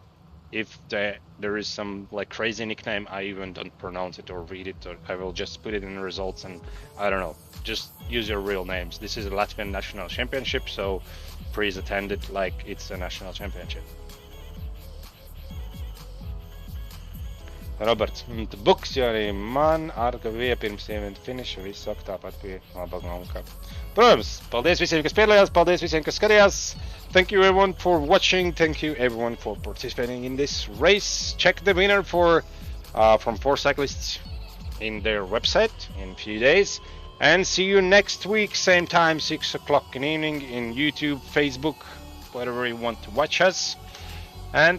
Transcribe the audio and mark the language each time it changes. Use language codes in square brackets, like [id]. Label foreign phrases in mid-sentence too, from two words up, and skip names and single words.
[en] If there is some like crazy nickname, I even don't pronounce it or read it, or I will just put it in the results, and I don't know, just use your real names. This is a Latvian National Championship, so please attend it like it's a national championship. [lv] Roberts, tu buks, jo arī man Arka bija pirms eventa finiša, viss saka tāpat pie labāk kā. Protams, paldies visiem, kas piedalījās, paldies visiem, kas skatījās. [en] Thank you everyone for watching, thank you everyone for participating in this race. Check the winner from 4Cyclists in their website in a few days. And see you next week, same time, 6 o'clock in the evening in YouTube, Facebook, wherever you want to watch us.